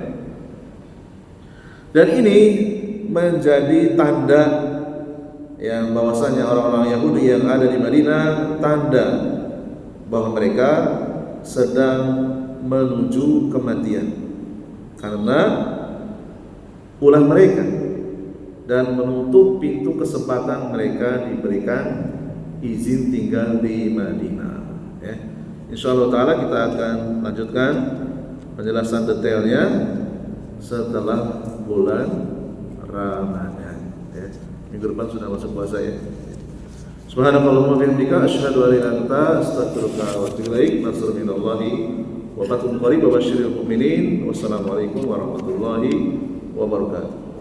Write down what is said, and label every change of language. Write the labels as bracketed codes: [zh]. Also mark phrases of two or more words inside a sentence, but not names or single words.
[id] Dan ini menjadi tanda yang bahwasanya orang-orang Yahudi yang ada di Madinah, tanda bahwa mereka sedang menuju kematian karena ulah mereka dan menutup pintu kesempatan mereka diberikan izin tinggal di Madinah. Ya. [ar] إن شاء الله تعالى [id] kita akan lanjutkan penjelasan detailnya setelah bulan Ramadan. Ya. Minggu depan sudah masuk puasa ya. [ar] سبحانك اللهم وبحمدك أشهد أن لا إله إلا أنت أستغفرك وأتوب إليك. نصر من الله وفتح قريب وبشر المؤمنين. والسلام عليكم ورحمة الله وبركاته.